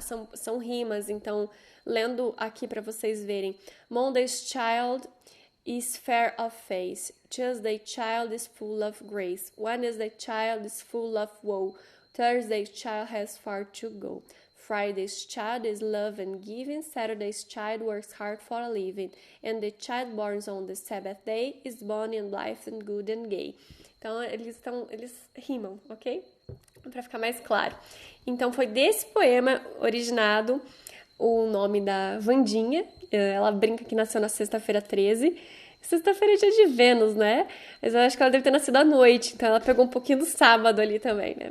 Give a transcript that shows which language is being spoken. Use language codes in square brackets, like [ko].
[pt] São rimas, então, lendo aqui para vocês verem. [en] Monday's child is fair of face. Tuesday's child is full of grace. Wednesday's child is full of woe. Thursday's child has far to go. Friday's child is love and giving. Saturday's child works hard for a living. And the child born on the Sabbath day is born in life and good and gay. [pt] Então, eles rimam, ok? Para ficar mais claro. Então, foi desse poema originado o nome da Wandinha. Ela brinca que nasceu na sexta-feira 13. Sexta-feira é dia de Vênus, né? Mas eu acho que ela deve ter nascido à noite, então ela pegou um pouquinho do sábado ali também, né?